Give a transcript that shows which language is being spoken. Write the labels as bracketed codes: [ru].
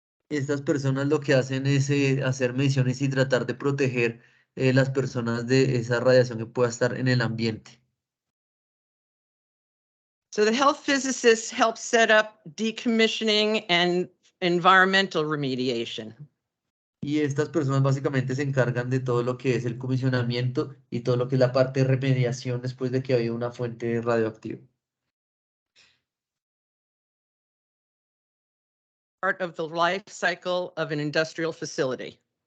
[es] Estas personas lo que hacen es hacer mediciones y tratar de proteger las personas de esa radiación que pueda estar en el ambiente. [en] So the health physicists help set up decommissioning and environmental remediation. [es] Y estas personas básicamente se encargan de todo lo que es el comisionamiento y todo lo que es la parte de remediación después de que haya una fuente radioactiva. [en] Part of the life cycle of an industrial facility.